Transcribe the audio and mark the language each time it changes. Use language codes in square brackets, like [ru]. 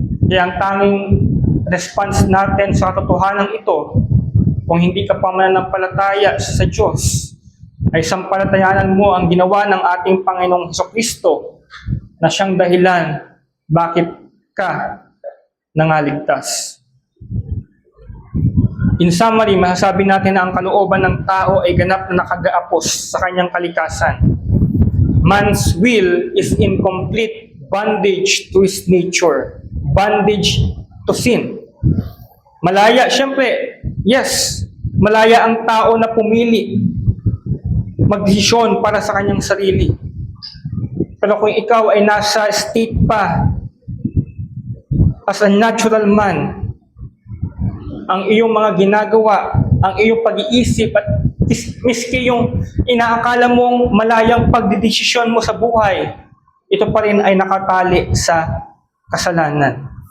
[tl] Kaya ang tanging response natin sa katotohanan ito, kung hindi ka pa mananampalataya sa Diyos, ay sampalatayanan mo ang ginawa ng ating Panginoong Kristo na siyang dahilan bakit ka nangaligtas. [en] In summary, [tl] masasabi natin na ang kalooban ng tao ay ganap na nakagaapos sa kanyang kalikasan. [en] Man's will is in complete bondage to his nature. Bondage to sin. [tl] Malaya, syempre, yes, malaya ang tao na pumili, magdesisyon para sa kanyang sarili. Pero kung ikaw ay nasa state pa, [en] as a natural man, [tl] ang iyong mga ginagawa, ang iyong pag-iisip at miski yung inaakala mong malayang pagdedesisyon mo sa buhay, ito pa rin ay nakatali sa kasalanan.